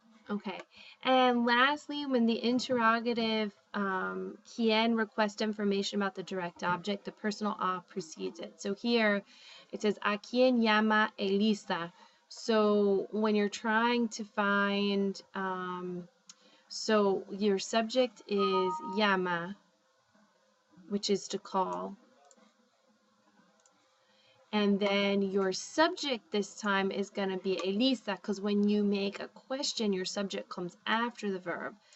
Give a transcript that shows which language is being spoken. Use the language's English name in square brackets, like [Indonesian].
[English] Okay, and lastly, when the interrogative quien requests information about the direct object, the personal a precedes it. So here it says, [Spanish] ¿A quién llama Elisa? [English] So when you're trying to find, so your subject is llama, which is to call. And then your subject this time is going to be Elisa, because when you make a question, your subject comes after the verb.